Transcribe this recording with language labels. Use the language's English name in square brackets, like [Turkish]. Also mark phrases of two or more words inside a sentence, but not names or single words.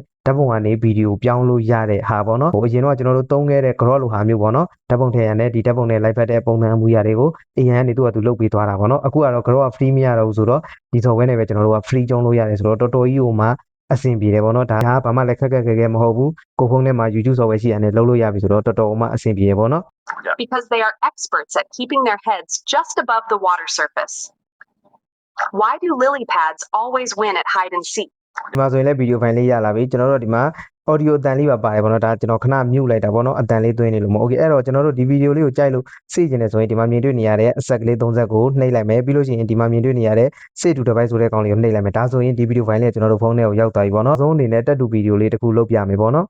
[Burmese] ဓာတ်ပုံကနေဗီဒီယိုပြောင်းလို့ရတဲ့ဟာပေါ့နော်ဟိုအရင်တော့ကျွန်တော်တို့သုံးခဲ့တဲ့ grow လိုဟာမျိုးပေါ့နော်ဓာတ်ပုံထည့်ရတဲ့ဒီဓာတ်ပုံနဲ့လိုက်ဖက်တဲ့ပုံစံအမှုရာတွေကို AI ကနေသူကသူလုပ်ပေးသွားတာပေါ့နော်အခုကတော့ grow က free မရတော့ဘူးဆိုတော့ဒီ software နဲ့ပဲကျွန်တော်တို့က free ကျုံးလို့ရတယ်ဆိုတော့တော်တော်ကြီးဟိုမှာအဆင်ပြေတယ်ပေါ့နော်ဒါကဘာမှလည်းခက်ခဲမဟုတ်ဘူးကိုဖုန်းထဲမှာ YouTube software ရှိရတယ်လုပ်လို့ရပြီဆိုတော့တော်တော်မှအဆင်ပြေပေါ့နော် [English] because they are experts at keeping their heads just above the water surface. Why do lily pads always win at hide and seek? [Burmese] ဒီမှာဆိုရင်လည်းဗီဒီယိုဖိုင်လေးရလာပြီကျွန်တော်တို့ဒီမှာ audio အတန်လေးပါပါတယ်ပေါ့နော်ဒါကျွန်တော်ခဏ mute လိုက်တာပေါ့နော်အတန်လေးသွင်းနေလို့မဟုတ် okay အဲ့တော့ကျွန်တော်တို့ဒီဗီဒီယိုလေးကိုကြိုက်လို့စေ့ကျင်နေဆိုရင်ဒီမှာမြင်တွေ့နေရတဲ့အဆက်ကလေး30ကိုနှိပ် လိုက်မယ်ပြီးလို့ရှိရင်ဒီမှာမြင်တွေ့နေရတဲ့စေ့တူ device ဆိုတဲ့ကောင်လေးကိုနှိပ်လိုက်မယ်ဒါဆိုရင်ဒီဗီဒီယိုဖိုင်လေးကကျွန်တော်တို့ဖုန်းထဲကိုရောက်သွားပြီပေါ့နော်အဆုံးအနေနဲ့တက်တူဗီဒီယိုလေးတစ်ခုလုပ်ပြမယ်ပေါ့နော်